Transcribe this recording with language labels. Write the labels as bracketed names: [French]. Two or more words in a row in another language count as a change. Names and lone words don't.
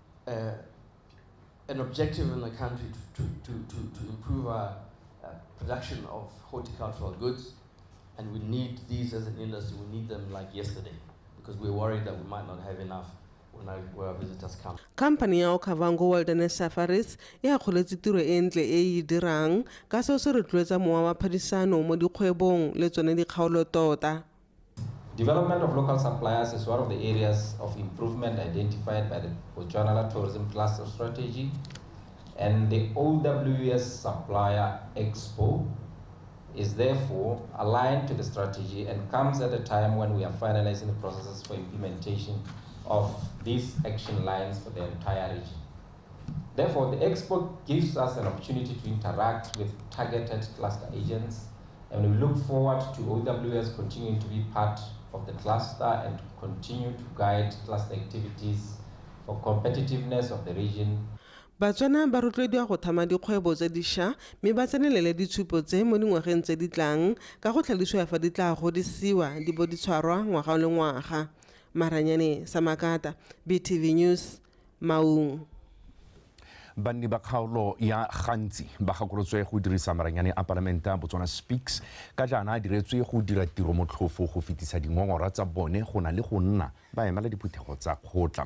[English] We have an objective in the country to improve our production of horticultural goods, and we need these as an industry. We need them like yesterday, because we're worried that we might not have enough when our visitors come. [Tswana] Company ya Okavango Wilderness Safaris e akgoletse tiro e ntle e e dirang ka seo se rotloetsa mowa wa phadisano mo dikgwebong le tsone dikgaolo tota. [English] Development of local suppliers is one of the areas of improvement identified by the BOTSWANA Tourism Cluster Strategy, and the OWS Supplier Expo is therefore aligned to the strategy and comes at a time when we are finalizing the processes for implementation of these action lines for the entire region. Therefore, the Expo gives us an opportunity to interact with targeted cluster agents, and we look forward to OWS continuing to be part of the cluster and to continue to guide cluster activities for competitiveness of the region. [Tswana] Batswana ba rotloediwa go thama dikgwebo tse dišwa mme ba tsenelele ditshupo tse mo dingwageng tse di tlang ka go tlhalosiwa fa di tla godisiwa di bo di tshwarwa ngwaga le ngwaga. Maranyane Samakata, BTV News, Maung. Banni ba kgaolo ya gantsi ba gakolotswe go dirisa maranyane a Palamente a BOTSWANA Speaks ka jaana a diretswe go dira tiro motlhofo go fetisa dingongora tsa bone go na le go nna ba emela diphuthego tsa kgotla.